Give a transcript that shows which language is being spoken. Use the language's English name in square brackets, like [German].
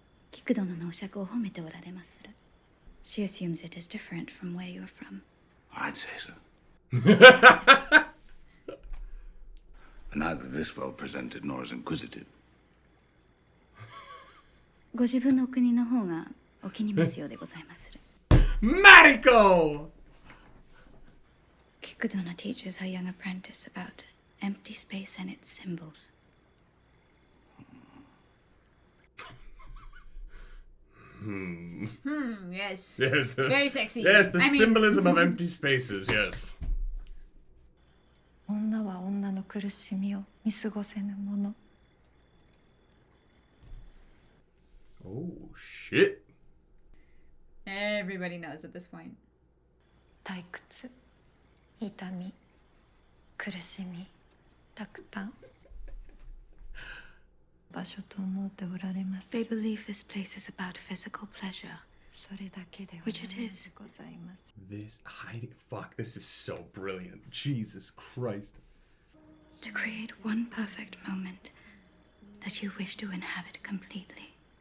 [Japanese] 菊殿のお酌を褒めておられまする。 [English] She assumes it is different from where you're from. I'd say so. Neither this well presented nor as inquisitive. [Japanese] ご自分のお国の方がお気に召すようでございまする。 [English] Mariko! 菊殿 teaches her young apprentice about empty space and its symbols. Yes. Yes. Very sexy. Yes, the I mean... symbolism of empty spaces, yes. [Japanese] 女は女の苦しみを見過ごせぬもの。 [English] Oh, shit. Everybody knows at this point. [Japanese] 退屈、痛み、苦しみ、落胆。場所と思っておられます。 [English] They believe this place is about physical pleasure. [Japanese] それだけではないでございます。 [English] This hiding... Fuck, this is so brilliant. Jesus Christ. To create one perfect moment that you wish to inhabit completely.